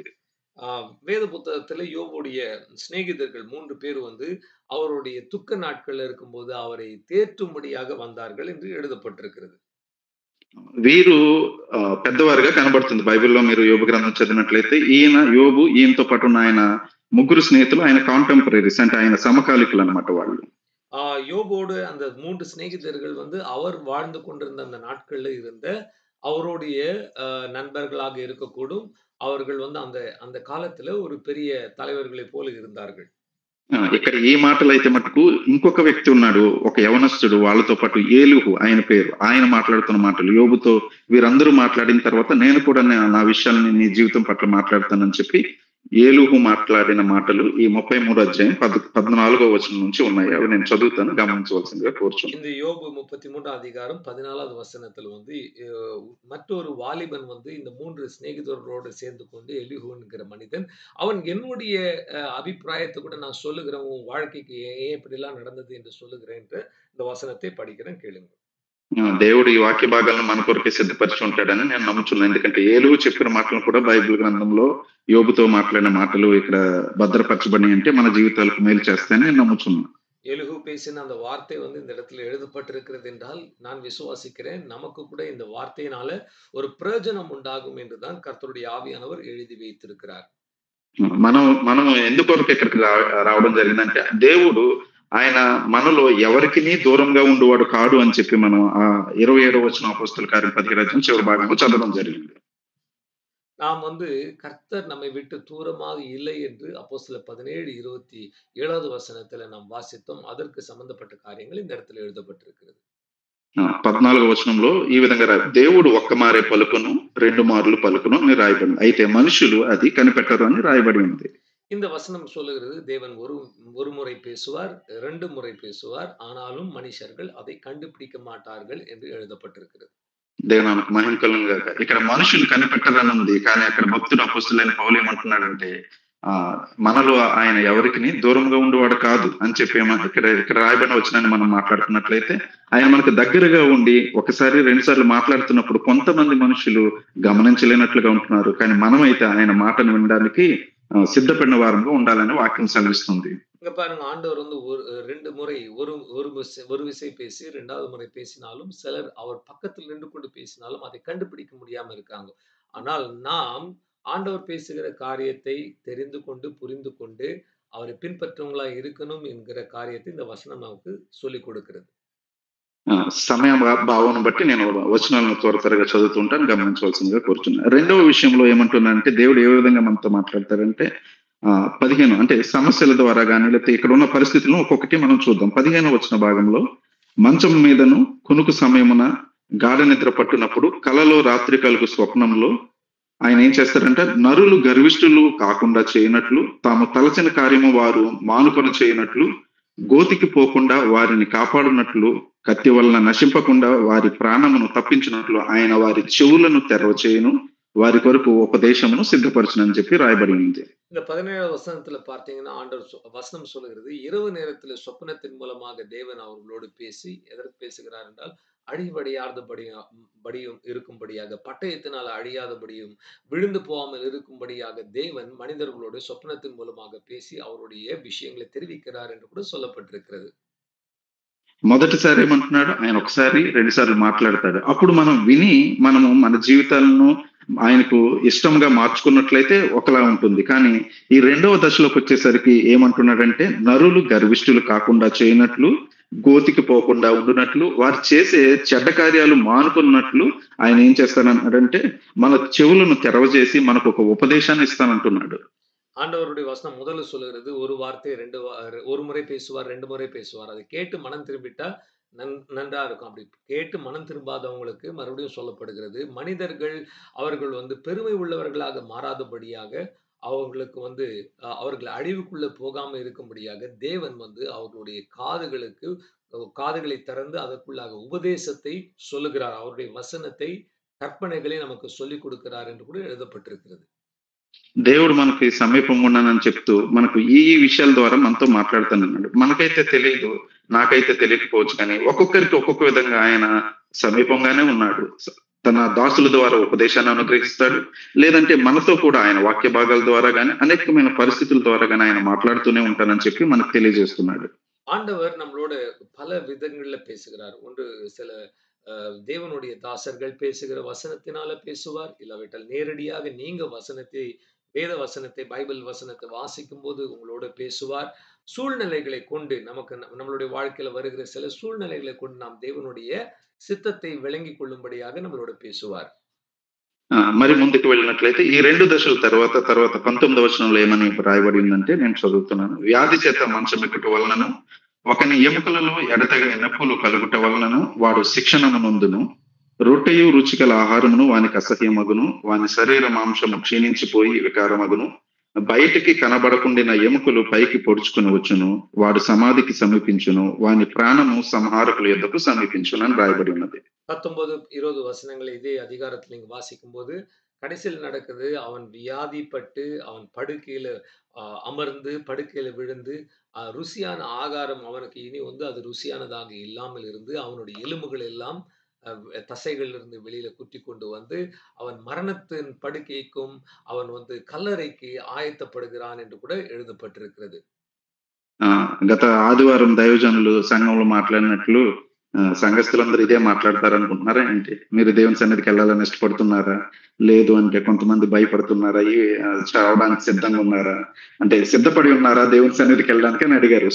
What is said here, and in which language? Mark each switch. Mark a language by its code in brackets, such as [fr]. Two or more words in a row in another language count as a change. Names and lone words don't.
[ta] வேத புத்தகத்துல யோபுடைய சிநேகிதர்கள் 3 பேர் வந்து அவருடைய துக்க நாட்கள்ல இருக்கும்போது அவரை தேற்றும்படியாக வந்தார்கள் என்று எழுதப்பட்டிருக்கிறது. [te] వీరు పెద్దవారుగా కనబడుతుంది బైబిల్లో. మీరు యోబు గ్రంథం చదివినట్లయితే యోబు ఈయనతో పాటు ఉన్న ఆయన ముగ్గురు స్నేహితులు ఆయన కాంటెంపరీస్, అంటే ఆయన సమకాలికులు అన్నమాట వాళ్ళు. [ta] யோபோடு அந்த 3 சிநேகிதர்கள் வந்து அவர் வாழ்ந்து கொண்டிருந்த அந்த நாட்கள்ல இருந்த அவருடைய நண்பர்களாக இருக்கக்கூடும். அவர்கள் வந்து அந்த அந்த காலத்துல ஒரு பெரிய தலைவர்களைப் போல இருந்தார்கள். [te] ఇక్కడ ఈ మాటలైతే మటుకు ఇంకొక వ్యక్తి ఉన్నాడు, ఒక యవనస్తుడు, వాళ్ళతో పాటు ఏలీహు ఆయన పేరు. ఆయన మాట్లాడుతున్న మాటలు యోబుతో వీరందరూ మాట్లాడిన తర్వాత, నేను కూడా నా విషయాలని నీ జీవితం పట్ల మాట్లాడతానని చెప్పి ఏలీహు మాట్లాడిన మాటలు ఈ 33 అధ్యాయం 14వ వచనం నుంచి ఉన్నాయి. అవి నేను చదువుతాను, గమనించవలసిందిగా కోరుచున్నాను. [ta] இந்த யோபு 33 அதிகாரம் 14வது வசனத்துல வந்து மற்றொரு வாலிபன் வந்து இந்த 3 சிநேகிதர்களோடு சேர்ந்து கொண்டு எலிஹூ என்கிற மனிதன், அவன் என்னுடைய அபிப்பிராயத்தை கூட நான் சொல்லுகிறேன், உன் வாழ்க்கைக்கு ஏன் இப்படிலாம் நடந்தது என்று சொல்லுகிறேன் என்று இந்த வசனத்தை படிக்கிறேன், கேளுங்க. [te] దేవుడు ఈ వాక్య భాగాలను మన కొరకే సిద్ధపరిచి ఉంటాడని నేను నమ్ముచున్నాను. ఎందుకంటే ఏలుగు చెప్పిన మాటలు కూడా బైబిల్ గ్రంథంలో యోబుతో మాట్లాడిన మాటలు ఇక్కడ భద్రపరచబడి అంటే మన జీవితాలకు మేలు చేస్తాయని నేను నమ్ముచున్నాను. [ta] எலிஹூ பேசின அந்த வார்த்தை வந்து இந்த இடத்துல எழுதப்பட்டிருக்கிறது என்றால் நான் விசுவாசிக்கிறேன், நமக்கு கூட இந்த வார்த்தையினால ஒரு பிரயோஜனம் உண்டாகும் என்றுதான் கர்த்தருடைய ஆவியானவர் எழுதி வைத்திருக்கிறார். [te] మనం ఎందుకొరకు ఇక్కడికి రావడం జరిగిందంటే, దేవుడు ఆయన మనలో ఎవరికిని దూరంగా ఉండేవాడు కాడు అని చెప్పి మనం 27వ వచనం అపోస్తలుల కార్యం 17వ అధ్యాయం చివరి భాగంలో చదవడం జరిగింది. [ta] நாம் வந்து கர்த்தர் நம்மை விட்டு தூரமாக இல்லை என்று அப்போஸ்தலர் 17:27வது வசனத்துல நாம் வாசித்தோம். அதற்கு சம்பந்தப்பட்ட காரியங்கள் இந்த இடத்துல எழுதப்பட்டிருக்கிறது. [te] 14వ వచనంలో ఈ విధంగా దేవుడు ఒక్క మారే పలుకును, 2 మార్లు పలుకును అని రాయబడింది. అయితే మనుషులు అది కనిపెట్టరు అని రాయబడి ఉంది. [ta] இந்த వசனம் சொல்லுகிறது, தேவன் ஒரு முறை பேசுவார், 2 முறை பேசுவார், ஆனாலும் மனுஷர்கள் அதை கண்டுபிடிக்க மாட்டார்கள் என்று எழுதப்பட்டிருக்கிறது. [te] దేవునికి మహిమ కలుగును గాక. ఇక్కడ మనుషులు కనిపెట్టరని ఉంది, కానీ అక్కడ భక్తుడు అపోస్తలుడైన పౌలు ఏమంటున్నాడంటే, మనలో ఆయన ఎవరికి దూరంగా ఉండేవాడు కాదు అని చెప్పి ఇక్కడ రాయబడిన వచనాన్ని మనం మాట్లాడుతున్నట్లయితే, ఆయన మనకు దగ్గరగా ఉండి ఒకసారి 2 సార్లు మాట్లాడుతున్నప్పుడు కొంతమంది మనుషులు గమనించలేనట్లుగా ఉంటున్నారు, కానీ మనమైతే ఆయన మాటను వినడానికి సిద్ధపడిన వారంగా ఉండాలని వాక్యం సెలవిస్తుంది. [ta] இங்க பாருங்க, ஆண்டவர் வந்து 2 முறை ஒரு விசை பேசி 2வது முறை பேசினாலும், சிலர் அவர் பக்கத்தில் நின்று கொண்டு பேசினாலும் அதை கண்டுபிடிக்க முடியாம இருக்காங்க. ஆனால் நாம் ஆண்டவர் பேசுகிற காரியத்தை தெரிந்து கொண்டு, புரிந்து கொண்டு, அவரை பின்பற்றுவங்களா இருக்கணும் என்கிற காரியத்தை இந்த வசனம் நமக்கு சொல்லிக் கொடுக்கிறது. [te] సమయ భావన బట్టి నేను వచనాలను త్వరగా చదువుతుంటాను, గమనించవలసిందిగా కోరుచున్నాను. రెండవ విషయంలో ఏమంటున్నానంటే దేవుడు ఏ విధంగా మనతో మాట్లాడతారంటే 15 అంటే సమస్యల ద్వారా కానీ లేకపోతే ఇక్కడ ఉన్న పరిస్థితులను ఒక్కొక్కటి మనం చూద్దాం. 15 వచన భాగంలో మంచం మీదను కునుకు సమయమున గాఢ నిద్ర పట్టునప్పుడు కలలో రాత్రి కలుగు స్వప్నంలో ఆయన ఏం చేస్తారంటే నరులు గర్విష్ఠులు కాకుండా చేయనట్లు తాము తలచిన కార్యము వారు మానుకొని చేయనట్లు గోతికి పోకుండా వారిని కాపాడునట్లు కత్తి వలన నశింపకుండా వారి ప్రాణమును తప్పించినట్లు ఆయన వారి చెవులను తెరవ చేయను వారి కొరకు ఉపదేశమును సిద్ధపరచునని చెప్పి రాయబడి ఉంది. [ta] இந்த 17 வசனத்துல பார்த்தீங்கன்னா ஆண்டவர் வசனம் சொல்லுகிறது, இரவு நேரத்தில் சொப்பனத்தின் மூலமாக தேவன் அவர்களோடு பேசி எதற்கு பேசுகிறார் என்றால் படியும் இருக்கும்படியாக, பட்டயத்தினால் அழியாதபடியும் விழுந்து போகாமல் இருக்கும்படியாக தேவன் மனிதர்களோடு சொப்பனத்தின் மூலமாக பேசி அவருடைய விஷயங்களை தெரிவிக்கிறார் என்று கூட சொல்லப்பட்டிருக்கிறது. [te] మొదటిసారి ఏమంటున్నాడు ఆయన ఒకసారి 2 సార్లు మాట్లాడతాడు. అప్పుడు మనం విని మనము మన జీవితాలను ఆయనకు ఇష్టంగా మార్చుకున్నట్లయితే ఒకలా ఉంటుంది. కానీ ఈ రెండవ దశలోకి వచ్చేసరికి ఏమంటున్నాడంటే నరులు గర్విష్ఠులు కాకుండా చేయనట్లు గోతికి పోకుండా ఉండునట్లు వారు చేసే చెడ్డ కార్యాలు మానుకున్నట్లు ఆయన ఏం చేస్తానంటే మన చెవులను తెరవజేసి మనకు ఒక ఉపదేశాన్ని ఇస్తానంటున్నాడు. [ta] ஆண்டவருடைய வசனம் முதல்ல சொல்லுகிறது, ஒரு வார்த்தை ஒரு முறை பேசுவார், 2 முறை பேசுவார். அதை கேட்டு மனம் திரும்பிட்டா நன்றா இருக்கும். அப்படி கேட்டு மனம் திரும்பாதவங்களுக்கு மறுபடியும் சொல்லப்படுகிறது, மனிதர்கள் அவர்கள் பெருமை உள்ளவர்களாக மாறாதபடியாக அவங்களுக்கு அவர்கள் அழிவுக்குள்ள போகாம இருக்கும்படியாக தேவன் அவர்களுடைய காதுகளை திறந்து அதற்குள்ளாக உபதேசத்தை சொல்லுகிறார். அவருடைய வசனத்தை, கற்பனைகளை நமக்கு சொல்லிக் கொடுக்கிறார் என்று கூட எழுதப்பட்டிருக்கிறது. [te] దేవుడు మనకి సమీపంగా ఉన్నానని చెప్తూ మనకు ఈ విషయాల ద్వారా మనతో మాట్లాడుతానన్నాడు. మనకైతే తెలియదు, నాకైతే తెలియకపోవచ్చు, కానీ ఒక్కొక్కరికి ఒక్కొక్క విధంగా ఆయన సమీపంగానే ఉన్నాడు. తన దాసుల ద్వారా ఉపదేశాన్ని అనుగ్రహిస్తాడు, లేదంటే మనతో కూడా ఆయన వాక్య భాగాల ద్వారా కానీ అనేకమైన పరిస్థితుల ద్వారా కానీ ఆయన మాట్లాడుతూనే ఉంటానని చెప్పి మనకు తెలియజేస్తున్నాడు. [ta] ஆண்டவர் நம்மளோட பல விதங்கள்ல பேசுகிறார். ஒன்று சில தேவனுடைய தாசர்கள் பேசுகிற வசனத்தினால பேசுவார், இல்லாவிட்டால் நேரடியாக நீங்க வேத வசனத்தை, பைபிள் வசனத்தை வாசிக்கும் போது உங்களோட பேசுவார். சூழ்நிலைகளை கொண்டு நம்மளுடைய வாழ்க்கையில வருகிற சில சூழ்நிலைகளை கொண்டு நாம் தேவனுடைய சித்தத்தை விளங்கி கொள்ளும்படியாக நம்மளோட பேசுவார். [te] మరి ముందుకు వెళ్ళినట్లయితే ఈ 2 దశల తర్వాత 19వ వచనంలో ఏమని రాయబడిందంటే నేను చదువుతున్నాను. వ్యాధి చేత మంచం ఎక్కుట వలనను ఒకని ఎముకలలో ఎడతెగని నొప్పులు కలుగుట వలనను వాడు శిక్షణము నొందును. రొట్టెయు రుచికల ఆహారమును వానికి అసహ్యమగును. వాని శరీర మాంసము క్షీణించిపోయి వికారమగును. బయటికి కనబడకుండిన ఎముకలు పైకి పొడుచుకుని వచ్చును. వాడు సమాధికి సమీపించును. వాని ప్రాణము సంహారకుల యొద్దకు సమీపించును అని రాయబడి ఉన్నది. [ta] 19-20 வசனங்களை இதே அதிகாரத்தில் நீங்க வாசிக்கும் போது கடைசியில் நடக்குது, அவன் வியாதிப்பட்டு அவன் படுக்கையில அமர்ந்து படுக்கையில விழுந்து ருசியான ஆகாரம் அவனுக்கு இனி அது ருசியானதாக இல்லாமல் இருந்து அவனுடைய எலும்புகள் எல்லாம் தசைகள் இருந்து வெளியில குத்தி கொண்டு அவன் மரணத்தின் படுக்கைக்கும் அவன் கல்லறைக்கு ஆயத்தப்படுகிறான் என்று கூட எழுதப்பட்டிருக்கிறது. [te] గత ఆదివారం దైవజనులు సంఘంలో మాట్లాడినట్లు సంఘస్థులందరూ ఇదే మాట్లాడతారు అనుకుంటున్నారా ఏంటి? మీరు దేవుని సన్నిధికి వెళ్ళాలని ఇష్టపడుతున్నారా? లేదు అంటే కొంతమంది భయపడుతున్నారా? చావడానికి సిద్ధంగా ఉన్నారా? అంటే సిద్ధపడి ఉన్నారా దేవుని సన్నిధికి వెళ్ళడానికి అని అడిగారు.